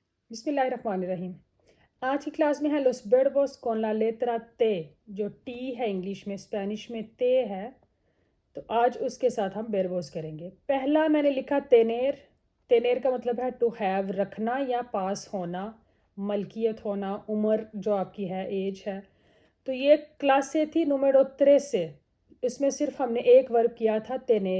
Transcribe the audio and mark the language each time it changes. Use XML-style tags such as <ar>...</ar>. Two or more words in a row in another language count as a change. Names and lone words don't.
<ar>بسم اللہ الرحمن الرحیم۔</ar> <ur>آج کی کلاس میں ہے</ur> <es>los verbos con la letra T،</es> <ur>جو ٹی ہے انگلش میں، اسپینش میں تے ہے، تو آج اس کے ساتھ ہم بیربوس کریں گے۔ پہلا میں نے لکھا تینیر۔ تینیر کا مطلب ہے</ur> <en>to have,</en> <ur>رکھنا یا پاس ہونا، ملکیت ہونا، عمر جو آپ کی ہے، ایج ہے۔ تو یہ کلاس سے تھی نومیرو 3 سے، اس میں صرف ہم نے ایک ورب کیا تھا تینیر۔</ur>